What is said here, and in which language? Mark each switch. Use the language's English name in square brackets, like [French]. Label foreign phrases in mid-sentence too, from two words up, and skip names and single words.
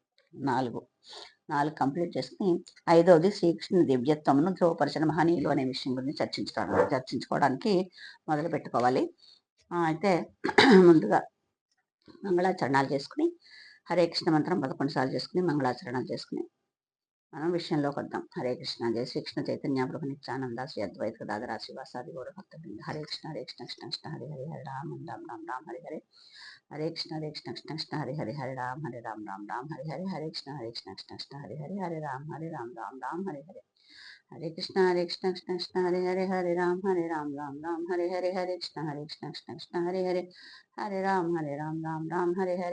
[Telugu] 4 కంప్లీట్ చేసుకుని 5వది శ్రీకృష్ణుని దివ్యత్వమును ధ్రువపరచిన మహనీయులు అనే విషయం గురించి చర్చించుకోవడానికి మొదలు పెట్టుకోవాలి. అయితే ముందుగా మంగళాచరణాలు చేసుకుని, హరే కృష్ణ మంత్రం 11 సార్లు చేసుకుని మంగళాచరణాలు చేసుకుని మనం విషయంలోకి వద్దాం. [Sanskrit] హరే కృష్ణ. జయ శ్రీకృష్ణ చైతన్య ప్రభు నిత్యానంద శ్రీ అద్వైత గదాధర శ్రీవాసాది గౌర భక్త బృంద. హరే కృష్ణ కృష్ణ కృష్ణ హరే హరే హరే రామ రామ రామ రామ హరే హరే. హరే కృష్ణ కృష్ణ కృష్ణ హరే హరే హరే రామ హరే రామ రామ రామ హరే హరే. హరే కృష్ణ కృష్ణ కృష్ణ హరే హరే హరే రామ రామ రామ హరే హరే. హరే కృష్ణ కృష్ణ కృష్ణ హరే హరే హరే రామ రామ రామ హరే హరే. హరే కృష్ణ కృష్ణ కృష్ణ హరే హరే హరే రామ రామ రామ హరే హరే.